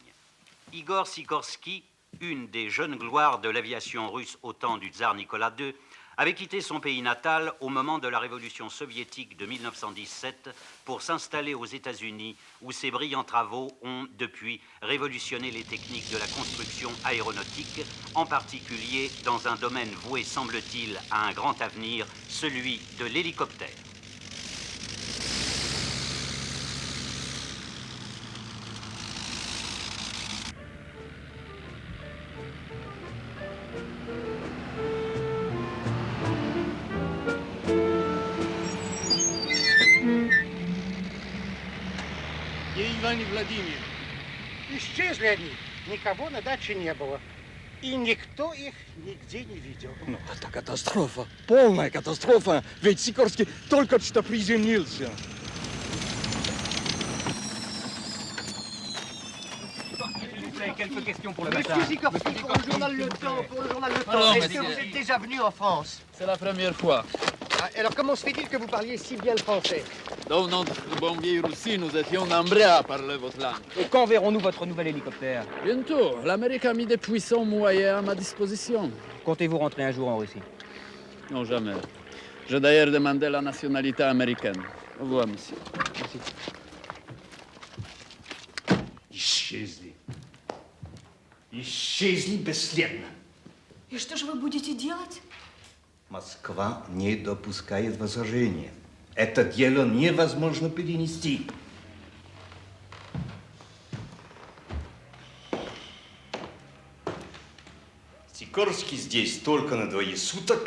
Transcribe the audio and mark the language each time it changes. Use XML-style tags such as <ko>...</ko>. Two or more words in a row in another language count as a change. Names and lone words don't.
<fr>Igor Sikorsky, une des jeunes gloires de l'aviation russe au temps du tsar Nicolas II, avait quitté son pays natal au moment de la révolution soviétique de 1917 pour s'installer aux États-Unis, où ses brillants travaux ont, depuis, révolutionné les techniques de la construction aéronautique, en particulier dans un domaine voué, semble-t-il, à un grand avenir, celui de l'hélicoptère.</fr> <ru>Иван и Владимир. Исчезли они. Никого на даче не было. И никто их нигде не видел. Ну, это катастрофа. Полная катастрофа. Ведь Сикорский только что приземлился.</ru> <fr>Quelques questions pour le Monsieur matin. Sikorsky, pour le journal Le Temps, Non, Est-ce mais que vous êtes déjà venu en France? C'est la première fois. Ah, alors comment se fait-il que vous parliez si bien le français? Dans notre bonne vieille Russie, nous étions nombreux à parler votre langue. Et quand verrons-nous votre nouvel hélicoptère? Bientôt. L'Amérique a mis des puissants moyens à ma disposition. Comptez-vous rentrer un jour en Russie? Non, jamais. J'ai d'ailleurs demandé la nationalité américaine. Au revoir, monsieur. Merci.</fr> <ru>Исчезли. Исчезли бесследно. И что же вы будете делать? Москва не допускает возражения. Это дело невозможно перенести. Сикорский здесь только на 2 суток.</ru>